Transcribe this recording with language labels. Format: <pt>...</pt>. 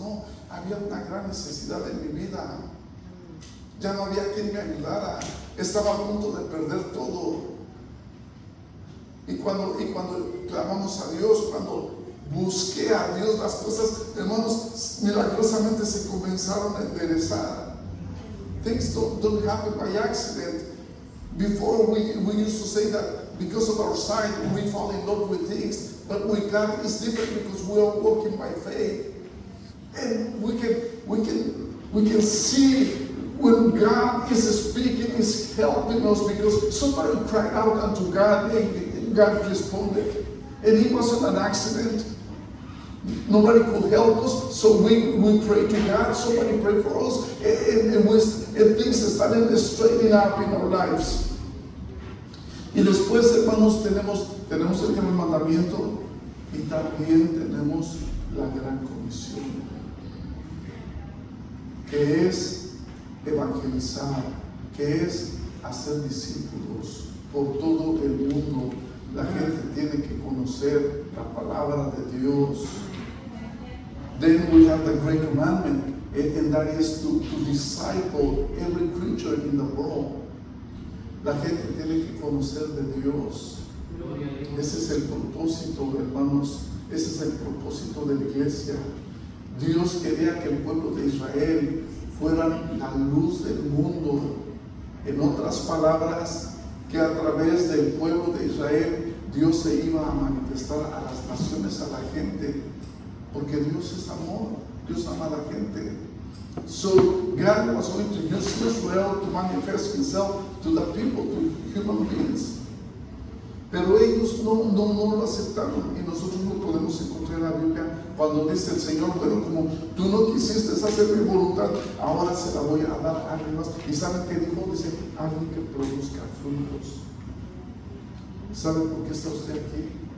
<es>No, había una gran necesidad en mi vida. Ya no había quien me ayudara. Estaba a punto de perder todo. Y cuando clamamos a Dios, cuando busqué a Dios, las cosas, hermanos, milagrosamente se comenzaron a enderezar.</es> <en>Things don't happen by accident. Before we used to say that because of our sight we fall in love with things, but with God it's different, because we are walking by faith, and we can see when God is speaking, is helping us, because somebody cried out unto God and God responded, and it wasn't an accident. Nobody could help us, so we pray to God. Somebody prayed for us, and things started straightening up in our lives.</en> <es>Y después, hermanos, tenemos el gran mandamiento, y también tenemos la gran comisión, que es evangelizar, que es hacer discípulos por todo el mundo. La gente tiene que conocer la palabra de Dios.</es> <en>Then we have the great commandment, and that is to disciple every creature in the world.</en> <es>La gente tiene que conocer de Dios. Ese es el propósito, hermanos. Ese es el propósito de la iglesia. Dios quería que el pueblo de Israel fuera la luz del mundo. En otras palabras, que a través del pueblo de Israel Dios se iba a manifestar a las naciones, a la gente, porque Dios es amor. Dios ama a la gente.</es> <en>So God was going to use Israel to manifest Himself to the people, to human beings.</en> <es>pero ellos no lo aceptaron, y nosotros lo podemos encontrar en la Biblia cuando dice el Señor, pero como tú no quisiste hacer mi voluntad, ahora se la voy a dar a alguien más. ¿Y saben qué dijo? Dice, alguien que produzca frutos. ¿Saben por qué está usted aquí?</es>